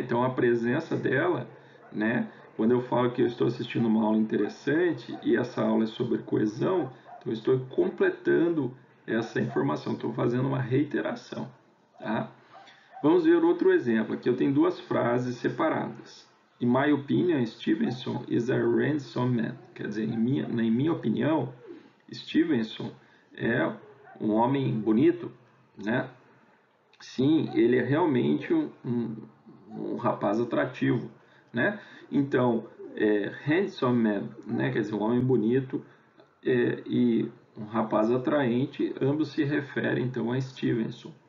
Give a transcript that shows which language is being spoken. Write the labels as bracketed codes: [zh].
[pt] Então, a presença dela, né? Quando eu falo que eu estou assistindo uma aula interessante e essa aula é sobre coesão, então eu estou completando essa informação, estou fazendo uma reiteração, tá? Vamos ver outro exemplo. Aqui eu tenho duas frases separadas. [en] In my opinion, Stevenson is a handsome man. [pt] Quer dizer, na minha opinião, Stevenson é um homem bonito, né? Sim, ele é realmente um rapaz atrativo, né? Então, [en] handsome man, [pt] né? Quer dizer, um homem bonito e um rapaz atraente, ambos se referem então a Stevenson.